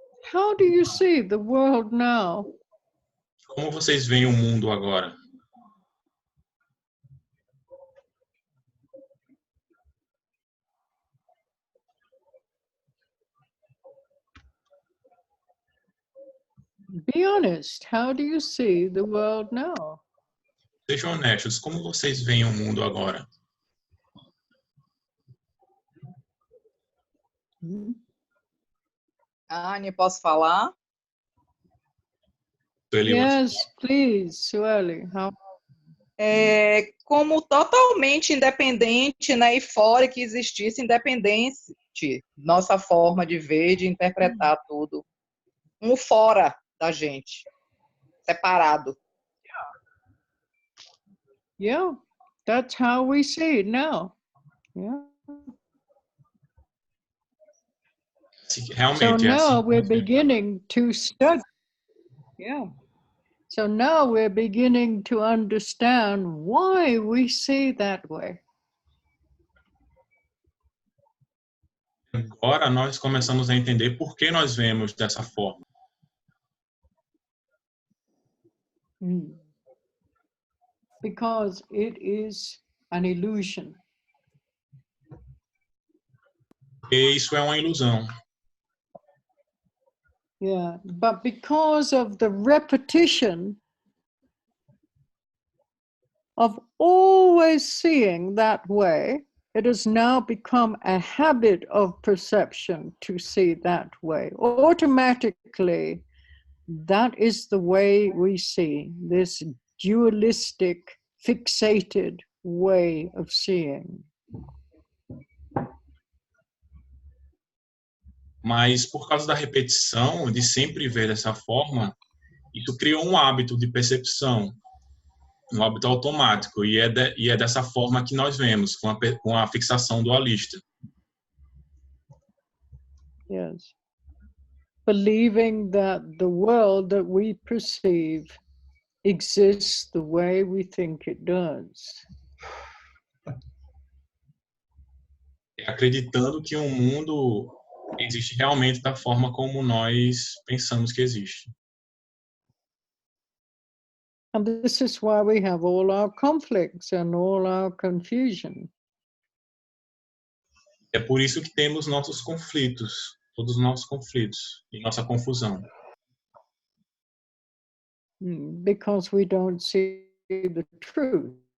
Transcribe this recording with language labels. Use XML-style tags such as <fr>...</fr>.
<en>How do you see the world now?</en> <pt>Como vocês veem o mundo agora?</pt> <en>Be honest, how do you see the world now?</en> <pt>Sejam honestos, como vocês veem o mundo agora? Anne, posso falar?</pt> <en>Yes, please, Sueli.</en> <pt>Como totalmente independente, né, e fora que existisse independente, nossa forma de ver, de interpretar tudo. Fora da gente, separado.</pt> <en>Yeah, that's how we see it now. Yeah. So now we're beginning to study. Yeah. So now we're beginning to understand why we see that way.</en> <pt>Agora nós começamos a entender por que nós vemos dessa forma.</pt> <en>Because it is an illusion.</en> <pt>E isso é uma ilusão.</pt> <en>Yeah, but because of the repetition of always seeing that way, it has now become a habit of perception to see that way. Automatically, that is the way we see, this dualistic, fixated way of seeing.</en> <pt>Mas por causa da repetição, de sempre ver dessa forma, isso criou um hábito de percepção, um hábito automático, e é dessa forma que nós vemos, com a fixação dualista.</pt> <en>Yes. Believing that the world that we perceive exists the way we think it does.</en> <pt>Acreditando que o mundo existe realmente da forma como nós pensamos que existe.</pt> <en>And this is why we have all our conflicts and all our confusion.</en> <pt>É por isso que temos nossos conflitos, todos os nossos conflitos e nossa confusão.</pt> <en>Because we don't see the truth.</en>